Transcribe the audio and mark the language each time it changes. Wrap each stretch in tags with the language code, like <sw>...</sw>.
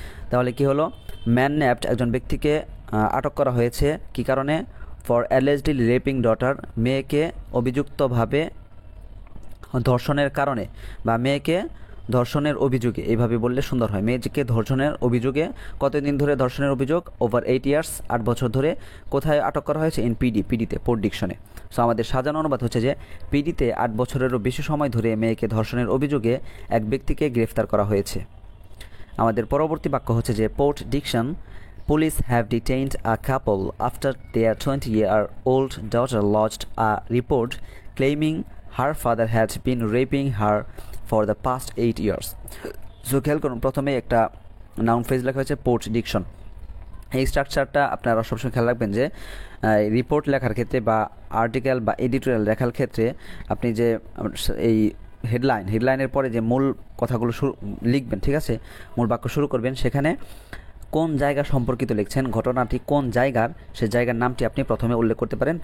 <bn>তাহলে কি হলো,</bn> <en>man napped</en> <bn>একজন ব্যক্তিকে আটক করা হয়েছে কী কারণে,</bn> <en>for allegedly raping daughter,</en> <bn>মেয়েকে অভিযুক্তভাবে ধর্ষণের কারণে, বা মেয়েকে ধর্ষণের অভিযোগে, এইভাবে বললে সুন্দর হয়। মেয়েকে ধর্ষণের অভিযোগে, কতদিন ধরে ধর্ষণের অভিযোগ,</bn> <en>over 8 years,</en> <bn>8 বছর ধরে। কোথায় আটক করা হয়েছে, ইন পিডি, পিডিতে, পোর্ট ডিকশনে। সো আমাদের সাজানো অনুবাদ হচ্ছে যে পিডিতে 8 বছরেরও বেশি সময় ধরে মেয়েকে ধর্ষণের অভিযোগে এক ব্যক্তিকে গ্রেফতার করা হয়েছে। আমাদের পরবর্তী বাক্য হচ্ছে যে</bn> <en>পোর্ট ডিকশন, police have detained a couple after their 20-year-old daughter lodged a report claiming her father had been raping her for the past 8 years.</en> <bn>So খেয়াল করুন, প্রথমে একটা নাউন ফ্রেজ লেখা হয়েছে পোর্ট ডিকশন। এই স্ট্রাকচারটা আপনারা সবসময় খেয়াল রাখবেন যে রিপোর্ট লেখার ক্ষেত্রে বা আর্টিকেল বা এডিটোরিয়াল লেখার ক্ষেত্রে আপনি যে এই হেডলাইনের পরে যে মূল কথাগুলো লিখবেন, ঠিক আছে, মূল বাক্য শুরু করবেন, সেখানে কোন জায়গা সম্পর্কিত লিখছেন, ঘটনাটি কোন জায়গার, সে জায়গার নামটি আপনি প্রথমে উল্লেখ করতে পারেন।</bn>